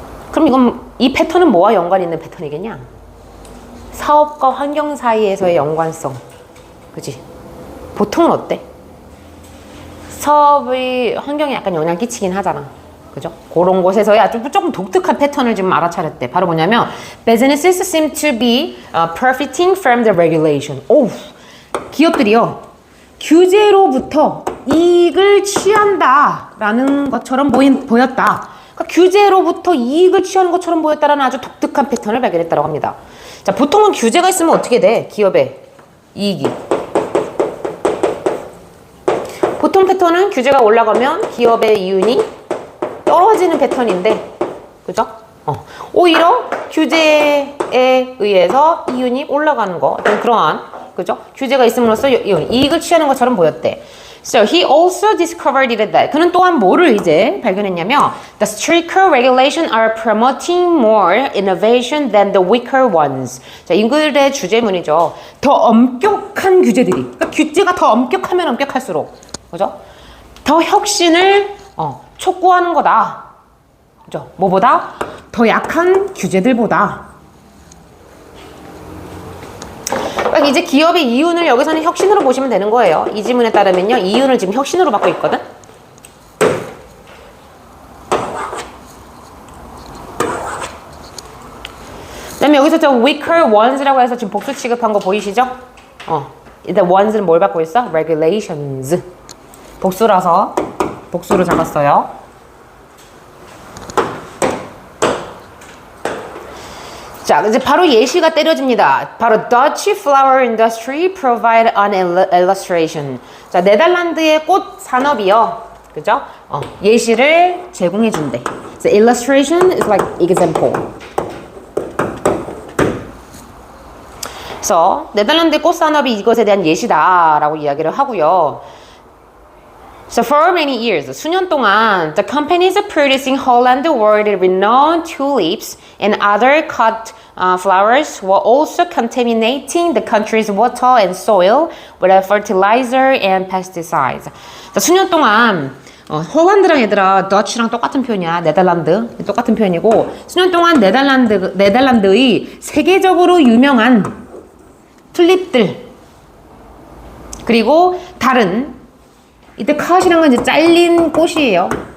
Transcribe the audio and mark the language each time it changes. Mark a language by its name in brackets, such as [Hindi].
[Korean] 그럼 이 패턴은 뭐와 연관이 있는 패턴이겠냐? 사업과 환경 사이에서의 연관성. 그치? 보통은 어때? 사업이 환경에 약간 영향 끼치긴 하잖아. 그죠? 그런 곳에서의 아주 조금 독특한 패턴을 지금 알아차렸대. 바로 뭐냐면 [English] Businesses seem to be profiting from the regulation. [Korean] 오, 기업들이요. 규제로부터 이익을 취한다라는 것처럼 보였다. 그러니까 규제로부터 이익을 취하는 것처럼 보였다라는 아주 독특한 패턴을 발견했다고 합니다. 자, 보통은 규제가 있으면 어떻게 돼? 기업의 이익이. 보통 패턴은 규제가 올라가면 기업의 이윤이 떨어지는 패턴인데, 그죠? 오히려 규제에 의해서 이윤이 올라가는 거, 어떤 그러한, 그죠? 규제가 있음으로써 이익을 취하는 것처럼 보였대. [English] So he also discovered that. [Korean] 그는 또한 뭐를 이제 발견했냐면 [English] The stricter regulations are promoting more innovation than the weaker ones. [Korean] 자, 이 글의 주제문이죠. 더 엄격한 규제들이. 그러니까 규제가 더 엄격하면 엄격할수록, 그죠? 더 혁신을 촉구하는 거다. 그죠? 뭐보다? 더 약한 규제들보다. 그러니까 이제 기업의 이윤을 여기서는 혁신으로 보시면 되는 거예요. 이 지문에 따르면요, 이윤을 지금 혁신으로 받고 있거든. 그다음에 여기서 저 weaker ones라고 해서 지금 복수 취급한 거 보이시죠? 일단 ones는 뭘 받고 있어? regulations. 복수라서 복수로 잡았어요. 자, 이제 바로 예시가 때려집니다. 바로 [English] Dutch flower industry provide an illustration. [Korean] 자, 네덜란드의 꽃 산업이요. 그죠? 예시를 제공해 준대. [English] So illustration is like example. [Korean] 그래서 네덜란드의 꽃 산업이 이것에 대한 예시다라고 이야기를 하고요. [English] So for many years, [Korean] 수년 동안, [English] the companies producing Holland world-renowned tulips and other cut flowers were also contaminating the country's water and soil with fertilizer and pesticides. [Korean] 자, 수년 동안 홀란드랑 얘들아, 더치랑 똑같은 표현이야. 네덜란드 똑같은 표현이고, 수년 동안 네덜란드의 세계적으로 유명한 튤립들 그리고 다른 이때 컷이란 건 이제 잘린 꽃이에요.